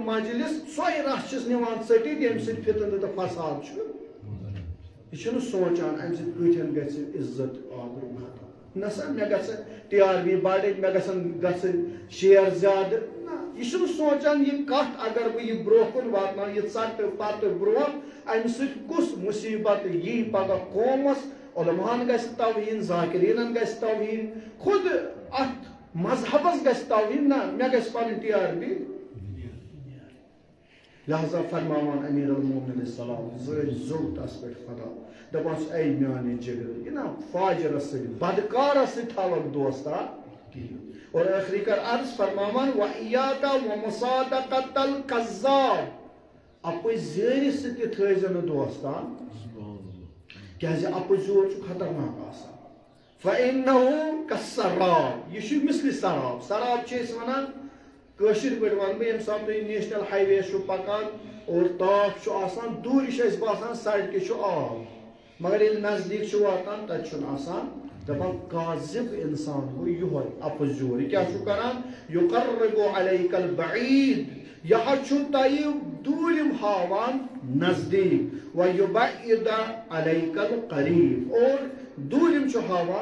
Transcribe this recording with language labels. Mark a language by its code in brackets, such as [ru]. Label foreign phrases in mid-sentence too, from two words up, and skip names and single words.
[ks] مجلس سۄے رژھ چھِس نِوان ژٔٹِتھ ییٚمہِ سۭتۍ فتنہٕ تہٕ فساد چھُ یہِ چھُنہٕ سونٛچان امہِ سۭتۍ کۭتٮ۪ن گژھِ عزت آبروٗ ختم نہ سا مےٚ گژھِ ٹی آر پی بڑٕنۍ مےٚ گژھن شیر زیادٕ نہ یہِ چھُنہٕ سونٛچان یہِ کتھ اگر بہٕ یہِ برٛونٛہہ کُن واتناو یہِ ژٹہٕ پتہٕ برٛونٛہہ امہِ سۭتۍ کُس مُصیبت یی پگاہ قومس علماہن گژھِ توہیٖن ذاکریٖنن گژھِ توہیٖن خود اتھ مذہبس گژھِ توہیٖن نہ مےٚ گژھِ پنٕنۍ ٹی آر پی لہذا فرماوان امیر المومنین السلام زٲرۍ زوٚل تس پٮ۪ٹھ خدا دپان اے میانہِ جگر یہِ نا فاجرس سۭتۍ بدکارس سۭتۍ تھاوکھ دوستا کِہیٖنۍ اور آخری کر عرض فرمامان [ar] وَإِيَّاكَ وَمُصَادَقَةَ الْكَذَّابِ [ks] اپوی زیری ستی تھیزن دوستان کیازِ اپوی زور چھو خطرناک آسان [ar] فَإِنَّهُ كَالسَّرَابِ [ks] یہ چھو مثل سراب سراب چیز ونان کشیر پہ ون بہ یم سات [en] National Highway [ks] چھو پکان اور تاپ چھو آسان دوری چھو اس باسان سڑکہ چھو آب مگر ییٚلہِ نزدیک چھو واتان تتہِ چھُنہٕ آسان دپان کاذب انسان گوٚو یہوے اپزور یہِ کیٛاہ چھُ کران [ar] یُقرِّبُ علیک البعید [ks] یہ چھُ تۄہہِ دوٗرِم ہاوان نزدیک [ar] وَیُبَعِّدَ علیک القریب [ks] اور دوٗرِم چھُ ہاوان